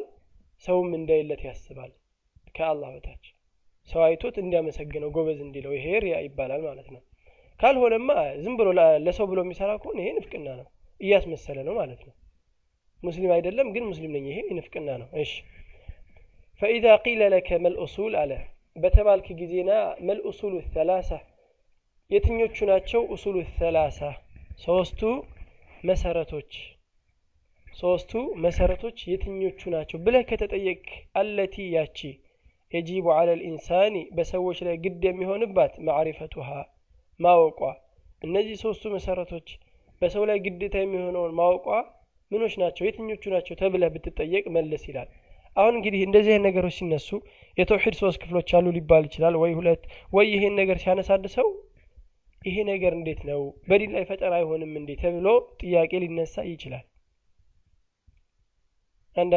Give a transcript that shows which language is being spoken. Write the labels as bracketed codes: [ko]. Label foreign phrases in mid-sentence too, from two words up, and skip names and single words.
[am] ሰውም እንዳይለት ያስባል ከአላህ በታች ሰው አይቶት እንዲያመሰግነው ጎበዝ እንዲለው። ይሄ ሪያ ይባላል ማለት ነው። ካልሆነማ ዝም ብሎ ለሰው ብሎ የሚሰራ ከሆነ ይሄ ንፍቅና ነው፣ እያስመሰለ ነው ማለት ነው። ሙስሊም አይደለም ግን ሙስሊም ነኝ፣ ይሄ ንፍቅና ነው። እሺ [ar] فإذا قيل لك ما الأصول على [am] በተባልክ ጊዜና [ar] ما الأصول الثلاثة [am] የትኞቹ ናቸው? [ar] أصول الثلاثة [am] ሶስቱ መሰረቶች፣ ሶስቱ መሰረቶች የትኞቹ ናቸው ብለህ ከተጠየቅ አለቲ ያቺ [ar] يجب على الإنسان [am] በሰዎች ላይ ግድ የሚሆንባት معرفتها ማወቋ እነዚህ ሶስቱ መሰረቶች በሰው ላይ ግዴታ የሚሆነውን ማወቋ ምኖች ናቸው የትኞቹ ናቸው ተብለህ ብትጠየቅ መልስ ይላል አሁን እንግዲህ እንደዚህ አይነት ነገሮች ሲነሱ የተውሂድ ሶስት ክፍሎች አሉ ሊባል ይችላል ወይ ሁለት ወይ ይሄን ነገር ሲያነሳድሰው ይሄ ነገር እንዴት ነው በዲን ላይ ፈጠራ አይሆንም እንዴ ተብሎ ጥያቄ ሊነሳ ይችላል አንዳንድ